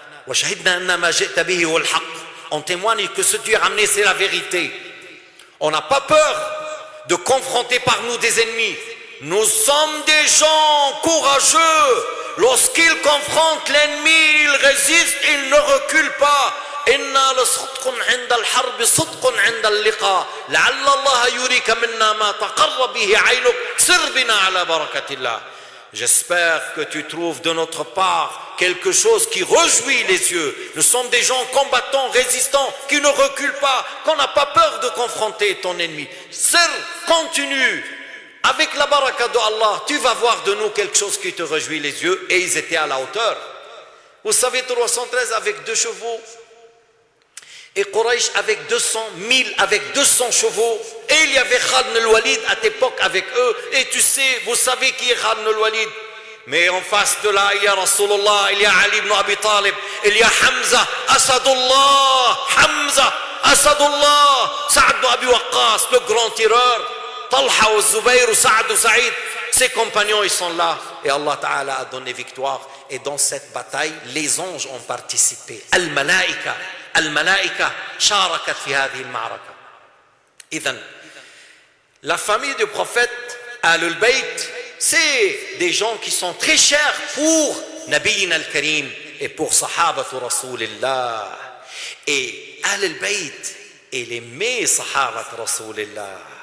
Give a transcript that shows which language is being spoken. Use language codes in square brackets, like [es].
[ar] Wa shahidna anna ma ji'ta bihi wal haqq. [fr] On témoigne que ce que tu as ramené, c'est la vérité. On n'a pas peur de confronter par nous des ennemis. nous sommes des gens courageux. Lorsqu'ils confrontent l'ennemi, ils résistent, ils ne reculent pas. [ar] إنا لصدق عند الحرب صدق عند اللقاء لعل الله يريك منا ما تقر به عينك سر بنا على بركة الله. [fr] J'espère que tu trouves de notre part quelque chose qui réjouit les yeux. Nous sommes des gens combattants, résistants, qui ne reculent pas, qu'on n'a pas peur de confronter ton ennemi. Sir, continue. Avec la baraka de Allah, tu vas voir de nous quelque chose qui te réjouit les yeux. Et ils étaient à la hauteur. Vous savez, 313 avec 2 chevaux. Et Quraysh avec 200, 1000 avec 200 chevaux. Et il y avait Khalid al-Walid à l'époque avec eux. Et tu sais, vous savez qui est Khalid al-Walid. Mais en face de là, il y a Rasulullah, il y a Ali ibn Abi Talib, il y a Hamza, Asadullah, Hamza, Asadullah, Saad ibn Abi Waqqas, le grand tireur, Talha ou Zubayr ou Saad ou Saïd. Ses compagnons, ils sont là. Et Allah Ta'ala a donné victoire. Et dans cette bataille, les anges ont participé. [ar] Al-Malaika. الملائكة شاركت في هذه المعركة. إذن [fr] la famille du prophète Ahlul Bayt, c'est des gens qui sont très chers pour Nabiyina al-Karim et pour Sahabatu Rasulillah. Et Ahlul Bayt, il aimait Sahabat Rasulillah.